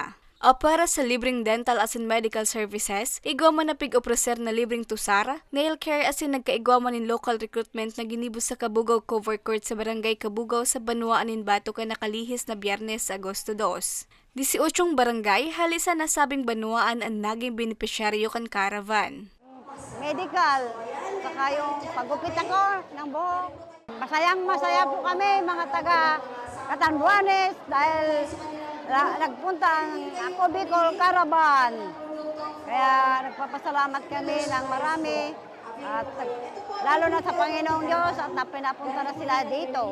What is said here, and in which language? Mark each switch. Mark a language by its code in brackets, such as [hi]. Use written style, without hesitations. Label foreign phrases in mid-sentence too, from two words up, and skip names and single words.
[bik] O para sa libreng dental asin [en] medical services, [bik] igwa man na pig-opreser na libreng tusara, nail care asin nagkaigwa man in local recruitment na ginibos sa Kabugaw Cover Court sa Barangay Kabugaw sa Banuaan in Bato ka nakalihis na Biyernes, Agosto 2. 18 barangay halisa na sabing Banuaan ang naging benepisyaryo kan caravan. Medical, [tl] saka yung pagupit ako ng buhok. Masaya po kami mga taga Catanduanes dahil nagpunta ako Bicol Caravan. Kaya nagpapasalamat kami ng marami at lalo na sa Panginoong Diyos at pinapunta na sila dito.